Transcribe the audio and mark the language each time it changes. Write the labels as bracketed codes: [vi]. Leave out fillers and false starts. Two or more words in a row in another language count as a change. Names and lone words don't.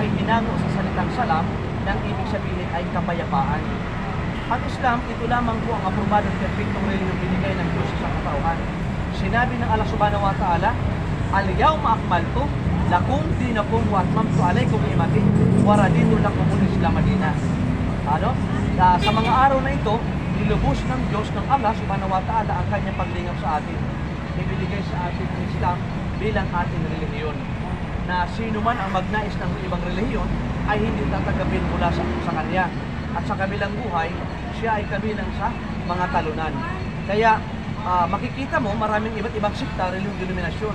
[tl] hinango sa salitang salam na ang ibig sabihin ay kapayapaan. Ang Islam, ito lamang po ang aprobadong perpektong relihiyong binigay ng Diyos sa katauhan. Sinabi ng [ar] الله سبحانه وتعالى اليوم أكملت لكم دينكم وأتممت عليكم نعمتي ورضيت لكم الإسلام دينا." [tl] Ano? Sa mga araw na ito, nilubos ng Diyos ng [ar] الله سبحانه وتعالى [tl] ang kanyang paglingap sa atin. Ibinigay sa atin ang Islam bilang ating relihiyon. Na sino man ang magnais ng ibang relihiyon ay hindi tatanggapin mula sa kanya. At sa kabilang buhay, siya ay kabilang sa mga talunan. Kaya makikita mo maraming iba't ibang sikta, relihiyong denominasyon.